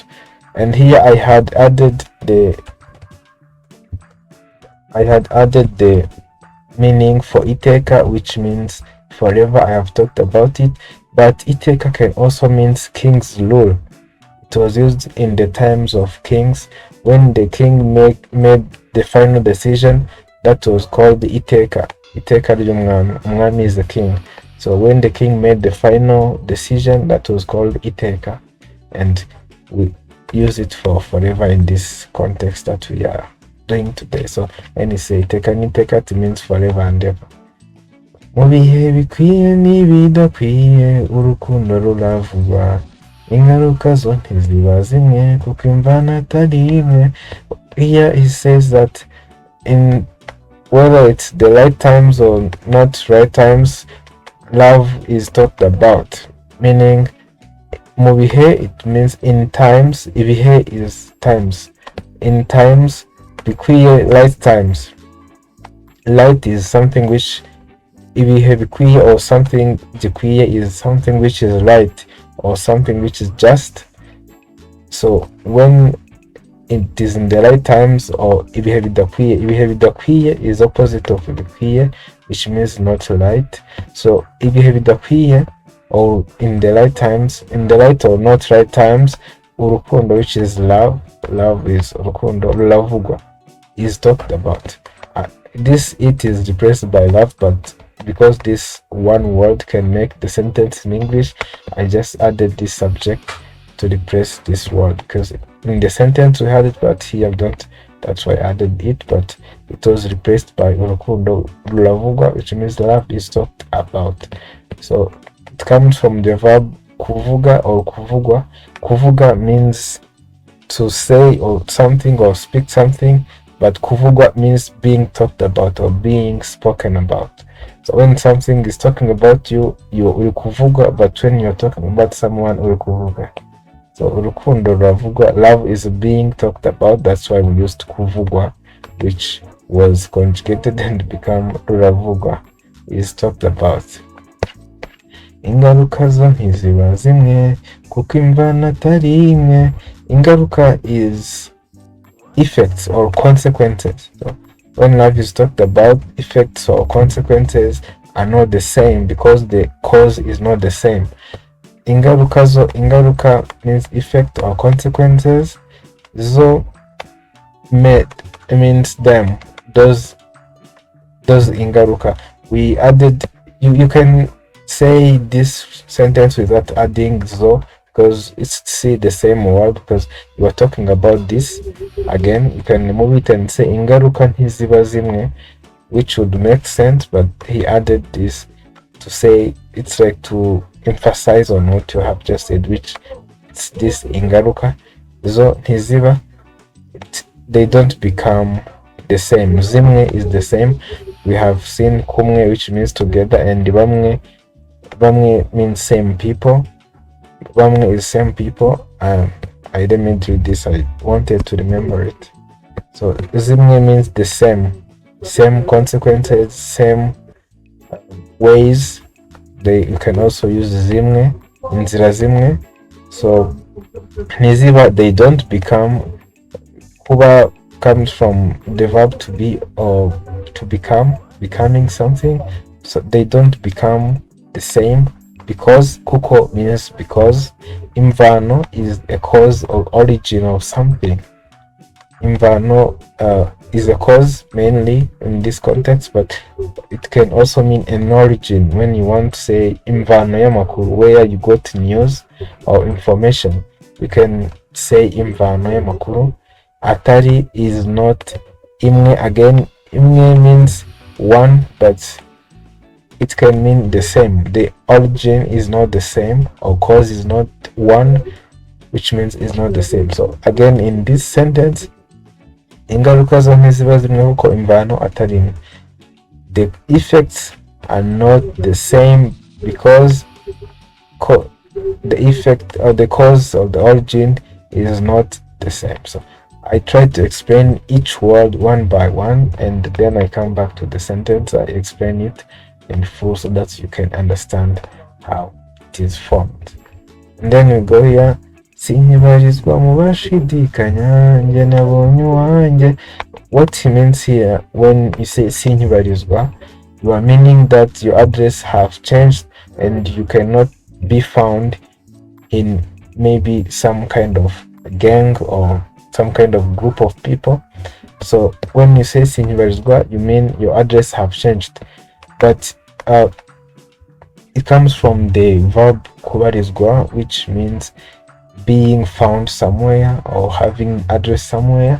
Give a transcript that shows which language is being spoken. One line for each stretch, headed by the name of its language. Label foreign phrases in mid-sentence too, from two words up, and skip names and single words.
English: And here I had added the meaning for Iteka, which means forever. I have talked about it, but Iteka can also mean king's rule. It was used in the times of kings. When the king made the final decision, that was called the Iteka.
Kinyarwanda: Iteka ry'umwami.
English: Umwami is the king. So when the king made the final decision, that was called Iteka, and we use it for forever in this context that we are doing today. So when you say
Kinyarwanda: Iteka niteka,
English: it means forever and ever.
Kinyarwanda: Mu bihe bikwiye n'ibidakwiye urukundo ruravugwa, ingaruka zo ntiziba zimwe kuko imvana atari imwe.
English: Here he says that in whether it's the right times or not right times, love is talked about. Meaning,
Kinyarwanda: mu bihe,
English: it means in times. Ibihe is times. In times, bikwiye, right times. Light is something which,
Kinyarwanda: ibihe bikwiye
English: or something gikwiye is something which is right or something which is just. So when it is in the right times, or
Kinyarwanda: ibihe bidakwiye
English: is opposite of bikwiye, which means not right.
Kinyarwanda: So ibihe bidakwiye,
English: or in the right times, in the right or not right times, urukundo, which is love is
Kinyarwanda: urukundo ruravugwa,
English: is talked about. It is replaced by love, but because this one word can make the sentence in English, I just added this subject to replace this word, because in the sentence we had it, but here I don't. That's why I added it, but it was replaced by
Kinyarwanda: urukundo ruravugwa,
English: which means love is talked about. So it comes from the verb kuvuga or kuvugwa. Kuvuga means to say or something or speak something, but kuvugwa means being talked about or being spoken about. So when something is talking about you will kuvugwa, but when you're talking about someone, will kuvuga.
Kinyarwanda: So urukundo ruravugwa,
English: love is being talked about. That's why we used kuvugwa, which was conjugated and become ruravugwa, is talked about.
Kinyarwanda: Ingaruka zo ntiziba zimwe kuko imvana atari imwe.
English: Ingaruka is effects or consequences. So when love is talked about, effects or consequences are not the same because the cause is not the same. Ingaruka means effect or consequences. Zo means them. Those ingaruka. We added, you can say this sentence without adding zo because it's the same word, because you are talking about this. Again, you can remove it and say
Kinyarwanda: ingaruka ntiziba zimwe,
English: which would make sense, but he added this to say, it's like to emphasize on what you have just said, which it's this
Kinyarwanda: ingaruka zo ntiziba,
English: they don't become the same. Zimwe is the same. We have seen kumwe, which means together, and bamwe means same people. Bamwe is same people. I didn't read this, I wanted to remember it. So zimwe means the same consequences, same ways. You can also use
Kinyarwanda: zimwe, inzira zimwe.
English: So niziba, they don't become. Kuba comes from the verb to be or to become, becoming something. So they don't become the same because kuko means because. Imvano is a cause or origin of something. Imvano is a cause mainly in this context, but it can also mean an origin when you want to say
Kinyarwanda: imvano y'amakuru,
English: where you got news or information. You can say
Kinyarwanda: imvano y'amakuru. Atari
English: is not imwe. Again, imwe means one, but it can mean the same. The origin is not the same, or cause is not one, which means it's not the same. So again, in this sentence,
Kinyarwanda: ingaruka zo ntiziba zimwe kuko imvano atari imwe.
English: The effects are not the same because the effect or the cause of the origin is not the same. So I try to explain each word one by one, and then I come back to the sentence. I explain it in full so that you can understand how it is formed. And then we go here.
Kinyarwanda: Sinyibarizwa mu bashidikanya nje nabonye uwanjye.
English: What he means here when you say sinyibarizwa, you are meaning that your address have changed and you cannot be found in maybe some kind of gang or some kind of group of people. So when you say sinyibarizwa, you mean your address have changed, but it comes from the verb kubarizwa, which means being found somewhere or having address somewhere.